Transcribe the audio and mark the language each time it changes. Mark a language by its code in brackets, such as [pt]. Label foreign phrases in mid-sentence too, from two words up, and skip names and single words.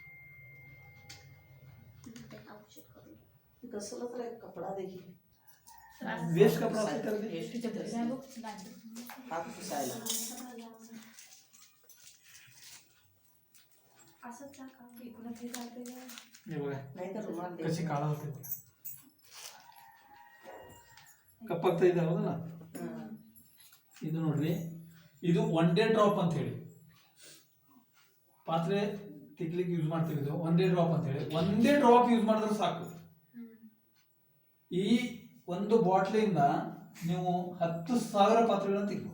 [mr] कसलं तर एक कपडा देखील वेस्ट कपड़ा असं [hi] कर दे. [mr] हात पुसायला हे बघा नाही तर रुमाल दे. कशी काळा होते [kn] ಕಪ್ಪಾಗ್ತಾ ಇದೆ ಹೌದಲ್ಲ. ಇದು ನೋಡ್ರಿ, ಇದು [en] one day drop [kn] ಅಂತ ಹೇಳಿ ಪಾತ್ರೆ ತಿಕ್ಲಿಕ್ಕೆ ಯೂಸ್ ಮಾಡ್ತೀವಿ. ಇದು [en] one day drop [kn] ಅಂತ ಹೇಳಿ ಒಂದೇ ಡ್ರಾಪ್ ಯೂಸ್ ಮಾಡಿದ್ರೆ ಸಾಕು. ಈ ಒಂದು ಬಾಟ್ಲಿಂದ ನೀವು 10,000 ಪಾತ್ರೆಗಳನ್ನ ತಿಕ್ಬೋದು.